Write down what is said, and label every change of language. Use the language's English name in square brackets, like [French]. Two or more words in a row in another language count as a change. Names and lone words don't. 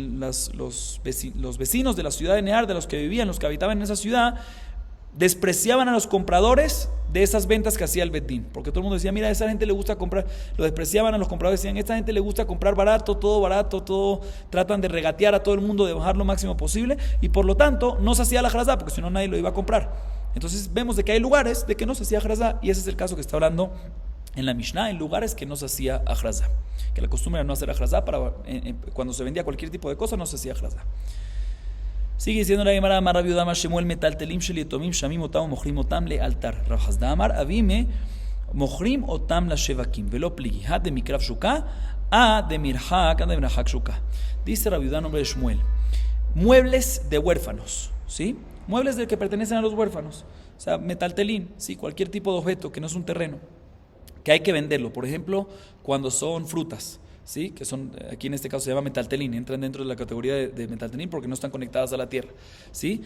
[Spanish] vecinos de la ciudad de Neardea, los que vivían, los que habitaban en esa ciudad, despreciaban a los compradores de esas ventas que hacía el Betín, porque todo el mundo decía, mira, a esa gente le gusta comprar, lo despreciaban a los compradores, decían, a esta gente le gusta comprar barato, todo, tratan de regatear a todo el mundo, de bajar lo máximo posible, y por lo tanto no se hacía la ajrazá, porque si no nadie lo iba a comprar. Entonces vemos de que hay lugares de que no se hacía ajrazá, y ese es el caso que está hablando en la Mishnah, en lugares que no se hacía ajrazá, que la costumbre era no hacer ajrazá, cuando se vendía cualquier tipo de cosa no se hacía ajrazá. Sigue diciendo la Gemara, [Hebrew] אמר רבי יהודה אמר שמואל מטלטלין של יתומים שמין אותם מוכרין אותם לאלתר. [Aramaic] רב חסדא אמר אבימי [Hebrew] מוכרין אותם לשווקים [Aramaic] ולא פליגי הא דמקרב שוקא הא דמרחק שוקא. [Spanish] Dice Rabbi Yehuda nombre de Shmuel, muebles de huérfanos, ¿sí? Muebles de que pertenecen a los huérfanos, o sea, metaltelim, sí, cualquier tipo de objeto que no es un terreno, que hay que venderlo. Por ejemplo, cuando son frutas, ¿sí? Que son, aquí en este caso se llama metaltelín, entran dentro de la categoría de metaltelín porque no están conectadas a la tierra, ¿sí?